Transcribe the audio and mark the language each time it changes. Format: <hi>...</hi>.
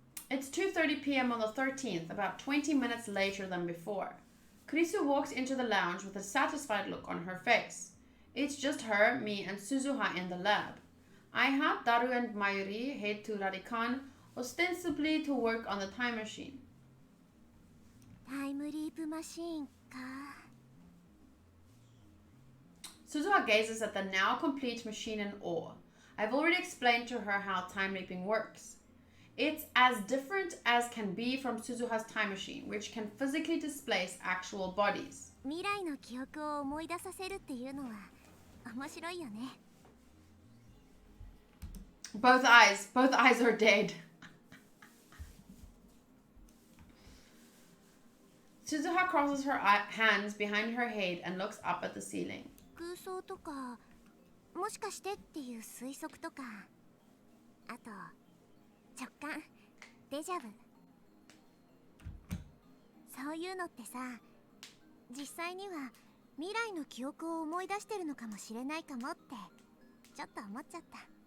<en>It's 2:30 p.m. on the 13th, about 20 minutes later than before. Kurisu walks into the lounge with a satisfied look on her face. It's just her, me, and Suzuha in the lab. I had Daru and Mayuri head to Rarikan, ostensibly to work on the time machine.</en> <ja>タイムリープマシーンか。</ja> <en>Suzuha gazes at the now complete machine in awe. I've already explained to her how time leaping works. It's as different as can be from Suzuha's time machine, which can physically displace actual bodies.</en> <ja>未来の記憶を思い出させるっていうのは面白いよね。</ja> <en>Both eyes are dead. Suzuha crosses her hands behind her head and looks up at the ceiling.</en> <ja>空想とか、もしかしてっていう推測とか、あと直感、デジャブ。そういうのってさ、実際には未来の記憶を思い出してるのかもしれないかもってちょっと思っちゃった。</ja>